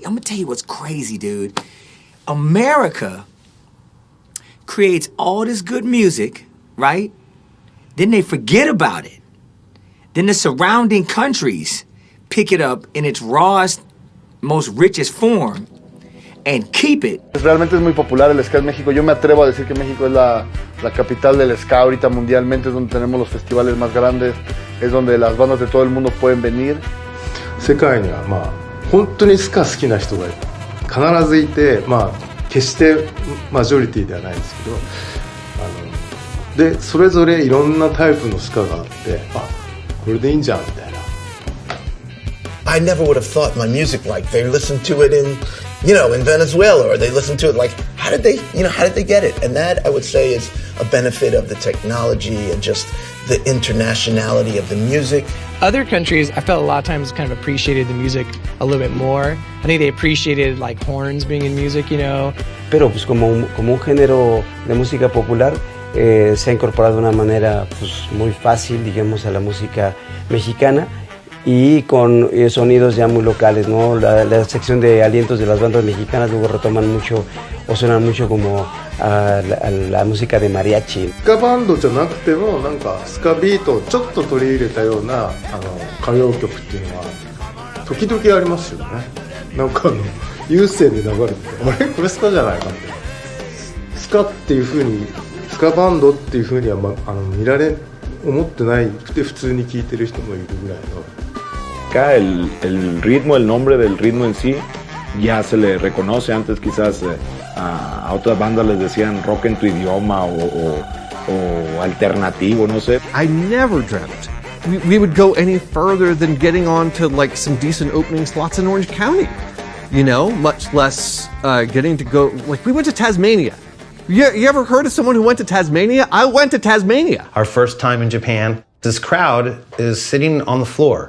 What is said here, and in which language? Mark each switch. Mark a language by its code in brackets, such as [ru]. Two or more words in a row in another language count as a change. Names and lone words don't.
[en] I'm gonna tell you what's crazy, dude. America creates all this good music, right? Then they forget about it. then the surrounding countries pick it up in its rawest, most richest form and keep it. [es] Realmente es muy popular el ska en México. Yo me atrevo a decir que México es la capital del ska ahorita mundialmente, es donde tenemos los festivales más grandes, es donde las bandas de todo el mundo pueden venir. [ja] 世界にはまあ本当にスカ好きな人が必ずいて、まあ決してマジョリティではないんですけど、でそれぞれいろんなタイプのスカがあって、あ、これでいいんじゃんみたいな。 [en] I never would have thought my music like they listened to it in, you know, in Venezuela, or they listened to it like, how did they get it? And that I would say is a benefit of the technology and just the internationality of the music. Other countries, I felt a lot of times kind of appreciated the music a little bit more. I think they appreciated like horns being in music, you know. [es] Pero pues como un género de música popular se ha incorporado de una manera pues muy fácil, digamos, a la música mexicana. Y con sonidos ya muy locales, ¿no? La sección de alientos de las bandas mexicanas luego retoman mucho o suenan mucho como a la música de mariachi. [ja] スカバンドじゃなくてもなんかスカビートをちょっと取り入れたような歌謡曲っていうのは時々ありますよね。なんか有線で流れてて、あれこれスカじゃないかみたいな。スカっていう風にスカバンドっていう風には見られ思ってないくて普通に聴いてる人もいるぐらいの。 [es] Acá el ritmo, el nombre del ritmo en sí ya se le reconoce. Antes quizás a otras bandas les decían rock en tu idioma o alternativo, no sé. [en] I never dreamt we would go any further than getting on to like some decent opening slots in Orange County, you know, much less getting to go, like we went to Tasmania. You ever heard of someone who went to Tasmania? I went to Tasmania. Our first time in Japan, this crowd is sitting on the floor.